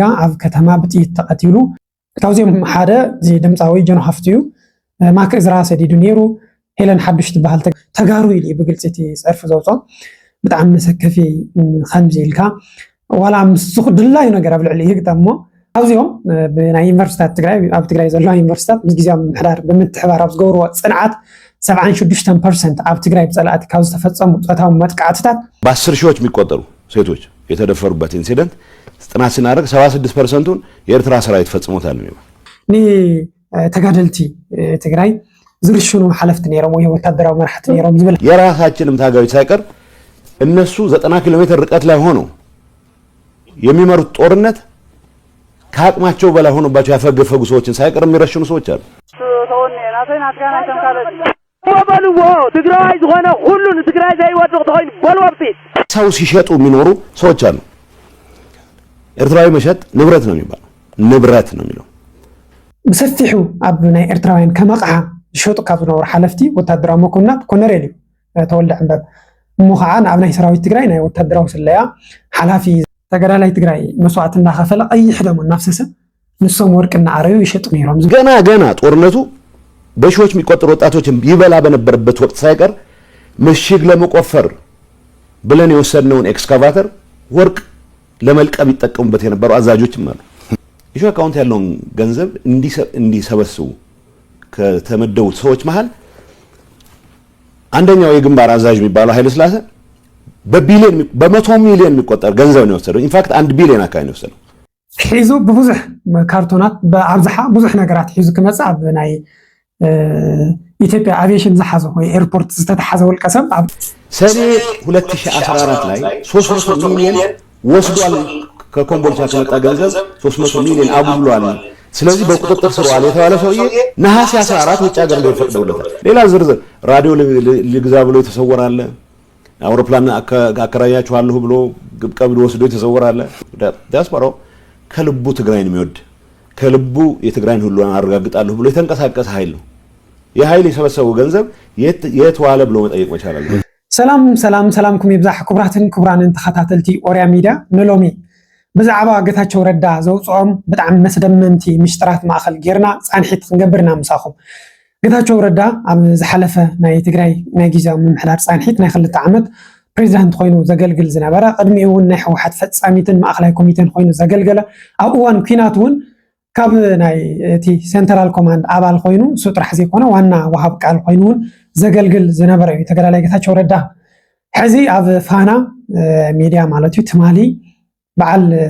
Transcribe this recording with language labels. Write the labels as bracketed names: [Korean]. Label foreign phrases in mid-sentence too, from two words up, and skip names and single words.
[Tigrinya] ኣብ ከተማ ብጥይት ተቀቲሉ ካብዚኦም ሓደ ድምፃዊ ጀኖ ሃፍትዩ ማክ እዝራ ሰዲዱ ነይሩ ሄለን ሓዱሽ ትበሃል ተጋሩ ኢሉ ብግልፂ እቲ ፀርፊ ዘውፅኦ ብጣዕሚ መሰከፊ ከምዚ ኢልካ ዋላ ምስኹ ድላዩ ነገር ኣብ ልዕሊ ይግጠም እሞ ኣብዚኦም ብናይ ዩኒቨርሲታት ትግራይ ኣብ ትግራይ ዘለዋ ዩኒቨርሲታት ምስ ግዜያዊ ምምሕዳር ብምትሕባር ኣብ ዝገብርዎ ፅንዓት 76% ኣብ ትግራይ በጸላእቲ ካብ ዝተፈጸሙ ጾታዊ መጥቃዕትታት [Amharic] በ10 ሺዎች የሚቆጠሩ ሴቶች የተደፈሩበት ኢንሲደንት ጥናት ስናደርግ 76%ን የኤርትራ ሰራዊት ፈጽሞታል ነው [Tigrinya] ኒ ተጋደልቲ ትግራይ ዝርሽኑ ሓለፍት ነይሮም ወይ ወታደራዊ መራሕቲ ነይሮም ዝብል [Amharic] የራሳችንም ታጋዮች ሳይቀር እነሱ 90 ኪሎ ሜትር ርቀት ላይ ሆነው የሚመሩት ጦርነት ከአቅማቸው በላይ ሆኖባቸው ያፈገፈጉ ሰዎችን ሳይቀር የሚረሽኑ ሰዎች አሉ። ወበልዎ ትግራይ ዝሆነ ሁሉን ትግራይ ዘይወድቅ ተሆይን በልወብቲ ሰው ሲሸጡ የሚኖሩ ሰዎች አሉ። ኤርትራዊ መሸጥ ንብረት ነው የሚባለው ንብረት ነው የሚለው [Tigrinya] በሰፊሑ ኣብ ናይ ኤርትራውያን ከመቕዓ ዝሸጡ ካብ ዝነበሩ ሓለፍቲ ወታደራዊ መኮንናት ኮነሬል ተወልደ ዕንበብ እሞ ከዓ ኣብ ናይ ሰራዊት ትግራይ ናይ ወታደራዊ ስለያ ሓላፊ ተገዳላይ ትግራይ መስዋዕት እንዳኸፈለ ቀይሕ ደሞ እናፍሰሰ ንሶም ወርቅ እናዓረዩ ይሸጡ ነይሮም [Amharic] ገና ጦርነቱ በሺዎች የሚቆጠሩ ወጣቶችን ይበላ በነበረበት ወቅት ሳይቀር ምሽግ ለመቆፈር ብለን የወሰድነውን ኤክስካቫተር ወርቅ ለመልቀም ይጠቀሙበት የነበሩ አዛዦችም አሉ። ኢሹ አካውንት ያለውን ገንዘብ እንዲሰበስቡ ከተመደቡት ሰዎች መሃል አንደኛው የግንባር አዛዥ የሚባለው ኃይለ ስላሴ በቢሊዮን በ100 ሚሊዮን የሚቆጠር ገንዘብ ነው የወሰደው። ኢንፋክት 1 ቢሊዮን አካባቢ ነው የወሰደው። [Tigrinya] ሒዙ በብዙሕ ካርቶናት በአብዛሓ ብዙሕ ነገራት ሒዙ ክመጽ ኣብ ናይ ኢትዮጵያ አቪዬሽን ዝሓዘ ወይ ኤርፖርት ዝተተሓዘ ወልቀ ሰብ ኣብ [Amharic] ሰኔ 2014 ላይ 300 ሚሊዮን ወስዷል። ከኮምቦልቻ ከመጣ ገንዘብ 300 ሚሊዮን አጉድሏል። ስለዚህ በቁጥጥር ስር ዋለ የተባለ ሰውዬ ነሐሴ 14 ውጭ ሀገር ላይ ፈቅደውለታል። ሌላ ዝርዝር ራዲዮ ልግዛ ብሎ የተሰወራለ አውሮፕላን አከራያችኋለሁ ብሎ ቀብድ ወስዶ የተሰወራለ ዲያስፖራው ከልቡ ትግራይን የሚወድ ከልቡ የትግራይን ሁሉ አረጋግጣለሁ ብሎ የተንቀሳቀሰ ኃይል ነው። የኃይል የሰበሰበው ገንዘብ የት ዋለ ብሎ መጠየቅ መቻል አለበት። [Tigrinya] ሰላምኩም ይብዛሕ ክቡራንን ተኸታተልቲ ኦርያ ሚድያ ንሎሚ ብዛዕባ ጌታቸው ረዳ ዘውፅኦም ብጣዕሚ መስደመምቲ ምሽጥራት ማእኸል ጌርና ፃንሒት ክንገብርና ምሳኹም ጌታቸው ረዳ ኣብ ዝሓለፈ ናይ ትግራይ ናይ ግዜያዊ ምምሕዳር ፃንሒት ናይ 2 ዓመት ፕሬዚዳንት ኮይኑ ዘገልግል ዝነበረ ቅድሚኡ እውን ናይ ሕወሓት ፈጻሚትን ማእኸላይ ኮሚቴን ኮይኑ ዘገልገለ ኣብ እዋን ኩናት እውን ካብ ናይ እቲ [English] central command [Tigrinya] አባል ኮይኑ እሱ ጥራሕ ዘይኮነ ዋና ወሃብ ቃል ኮይኑ ዘገልግል ዝነበረ እዩ ተገዳላይ ጌታቸው ረዳ ሕዚ ኣብ ፋና ሚድያ ማለት እዩ ትማሊ በዓል